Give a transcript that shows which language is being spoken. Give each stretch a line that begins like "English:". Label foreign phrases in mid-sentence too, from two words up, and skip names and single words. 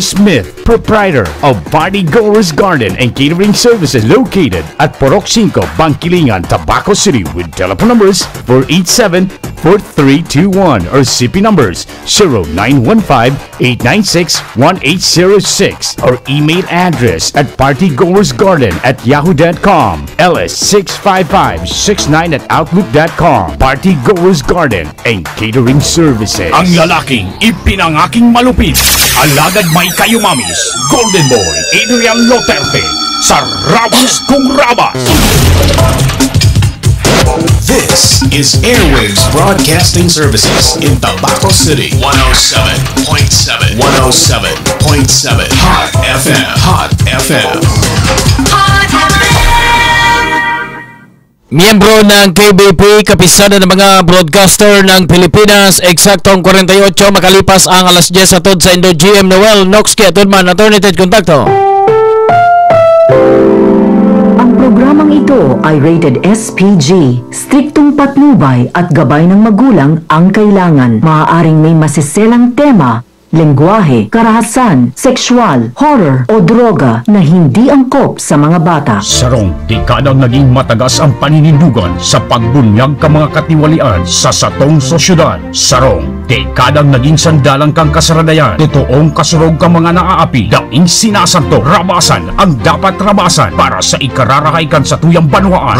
English: Smith, proprietor of Partygoers Garden and Catering Services, located at Porok 5, Bangkilingan, Tabaco City, with telephone numbers 487-4321 or CP numbers 0915-896-1806 or email address at partygoersgarden@yahoo.com, ls65569@outlook.com. Partygoers Garden and Catering Services.
Bikol: Ang lalaking ipinangaking malupit, alagad may kayumamis, Golden Boy Adrian Loterte, sa Rabas Kung Rabas.
English: This is Airwaves Broadcasting Services in Tabaco City. 107.7 107.7 Hot FM. Hot FM. Hot FM!
Filipino: Miyembro ng KBP, kapisada ng mga broadcaster ng Pilipinas, eksaktong 48 makalipas ang alas 10 atod sa Indo GM Noel Noxki atod man Attorney Ted Contacto. Ang programang ito ay rated SPG. Striktong patnubay at gabay ng magulang ang kailangan. Maaaring may masiselang tema, lengguwahe, karahasan, sexual, horror o droga na hindi angkop sa mga bata.
Bikol: Sarong, dekadang naging matagas ang paninindugan sa pagbunyag ka mga katiwalian sa satong sosyudad. Sarong, Dekadang naging sandalang kang kasaranayan. Totoong kasurog ka mga naaapi. Daing sinasanto, rabasan ang dapat rabasan para sa ikararahay kan sa tuyang banwaan.